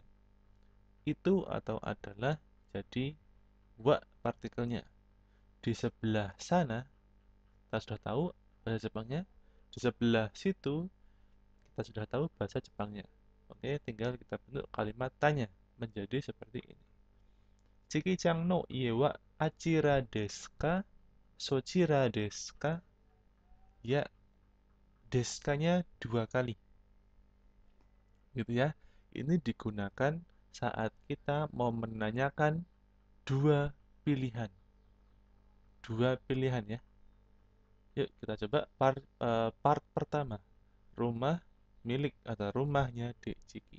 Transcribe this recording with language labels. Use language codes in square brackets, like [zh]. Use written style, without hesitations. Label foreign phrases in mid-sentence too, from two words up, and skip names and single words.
[id] Itu atau adalah jadi wa partikelnya. Di sebelah sana kita sudah tahu bahasa Jepangnya, di sebelah situ kita sudah tahu bahasa Jepangnya. Oke, tinggal kita bentuk kalimat tanya menjadi seperti ini. [ja] ちきちゃんの家はあちらですか? そちらですか? [id] Ya, deskanya dua kali. Gitu ya. Ini digunakan saat kita mau menanyakan dua pilihan. Dua pilihan ya. Yuk kita coba part pertama. Rumah milik atau rumahnya Dek Ciki.